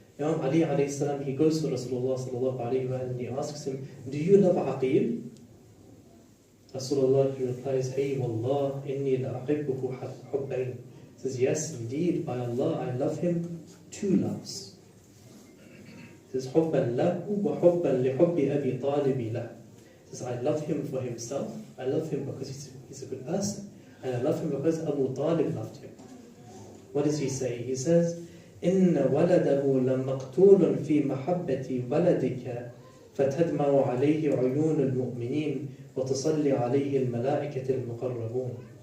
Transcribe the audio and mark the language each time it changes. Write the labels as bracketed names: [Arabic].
[English] Imam Ali alayhi salam, he goes to Rasulullah sallallahu alayhi wa and he asks him, do you love Aqil? [Arabic] Rasulullah, [English] he replies, [Arabic] hey wallah, inni la aqibbuhu hubbain. [English] He says, yes, indeed, by Allah, I love him 2 loves. He says, [Arabic] حُبًّا لَهُ وَحُبًّا لِحُبِّ أَبِي طَالِبِ لَهُ. [English] He says, I love him for himself, I love him because he's a good person, and I love him because Abu Talib loved him. What does he say? He says, [Arabic] إِنَّ وَلَدَهُ لَمَقْتُولٌ فِي مَحَبَّةِ وَلَدِكَ فَتَدْمَعُ عَلَيْهِ عُيُونُ الْمُؤْمِنِينَ وَتُصَلِّ عَلَيْهِ الْمَلَائِكَةِ الْمُقَرَّبُونَ.